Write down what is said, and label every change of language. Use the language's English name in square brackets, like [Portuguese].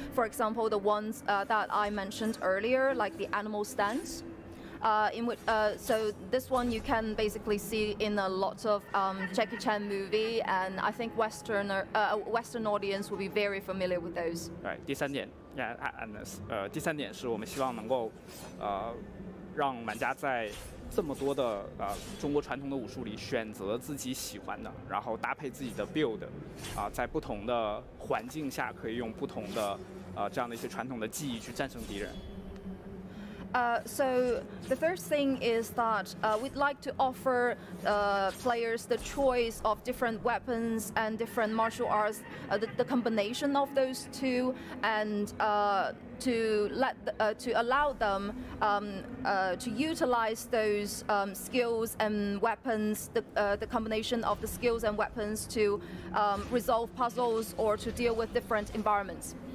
[English] For example, the ones that I mentioned earlier, like the animal stance. So this one you can basically see in a lot of Jackie Chan movie, and I think Western audience will be very familiar with those. [Chinese] 对，第三点是我们希望能够让玩家在这么多的中国传统的武术里选择自己喜欢的，然后搭配自己的 build，在不同的环境下可以用不同的这样的一些传统的技艺去战胜敌人。 [English] So the first thing is that we'd like to offer players the choice of different weapons and different martial arts, the combination of those two, and to allow them to utilize those skills and weapons, the combination of the skills and weapons to resolve puzzles or to deal with different environments.